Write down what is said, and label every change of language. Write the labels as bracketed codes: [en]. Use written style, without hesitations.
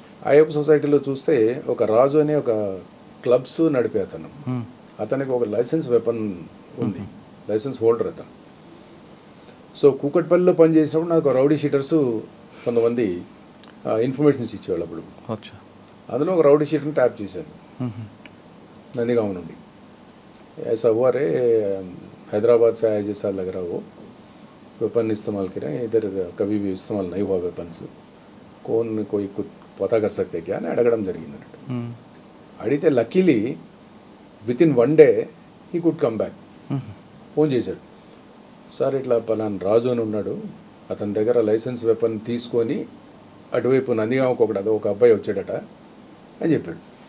[te] అయ్యప్ప సొసైటీలో చూస్తే ఒక రాజు అనే ఒక క్లబ్స్ నడిపే అతను, అతనికి ఒక లైసెన్స్ వెపన్ ఉంది, లైసెన్స్ హోల్డర్ అతను. సో కూకట్పల్లిలో పనిచేసినప్పుడు నాకు రౌడీ షీటర్స్ కొంతమంది ఇన్ఫర్మేషన్స్ ఇచ్చేవాళ్ళు. అప్పుడు అందులో ఒక రౌడీ షీటర్ని ట్యాప్ చేశాను नंदीगांव నుండి. [hi] ऐसा हुआ रे, हैदराबाद से आया जैसा लग रहा हो, वेपन इस्तेमाल करें, इधर कभी भी इस्तेमाल नहीं हुआ वेपन्स, कौन कोई कुछ पता कर सकते क्या [te] అని అడగడం జరిగింది. అడిగితే [en] Luckily within 1 day he could come back. [te] Phone చేశాడు, సార్ ఇట్లా పలానా రాజు అని ఉన్నాడు, అతని దగ్గర లైసెన్స్ వెపన్ తీసుకొని అటువైపు నందిగాంకి ఒక అబ్బాయి వచ్చాడట అని చెప్పాడు.